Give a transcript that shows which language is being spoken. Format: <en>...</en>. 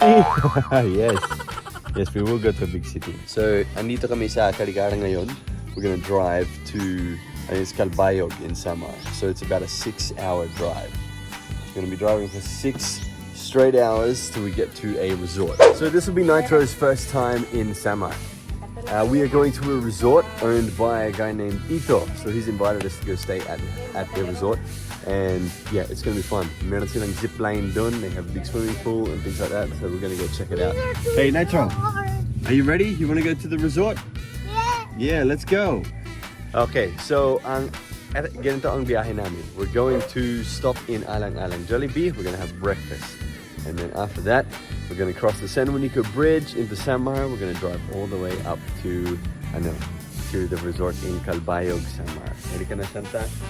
<en>Yes. Yes, we will go to a big city.</en> <tl>So, andito kami sa Carigara ngayon.</tl> <en>We're gonna drive to, I think it's Calbayog in Samar. So it's about a 6-hour drive. We're gonna be driving for 6 straight hours till we get to a resort. So this will be Nitro's first time in Samar. We are going to a resort owned by a guy named Nitro. So he's invited us to go stay at the resort. And yeah, it's gonna be fun.</en> <tl>Meron silang zip line done.</tl> <en>They have a big swimming pool and things like that. So we're gonna go check it out. Hey Nitro, are you ready? You wanna go to the resort? Yeah, let's go.</en> <tl>Okay, so ganito ang biyahe namin.</tl> <en>We're going to stop in Alang-Alang Jollibee. We're gonna have breakfast. And then after that, we're gonna cross the San Juanico Bridge into Samar. We're gonna drive all the way up to the resort in Calbayog, Samar.</en> <tl>Ready ka na, Santa?</tl>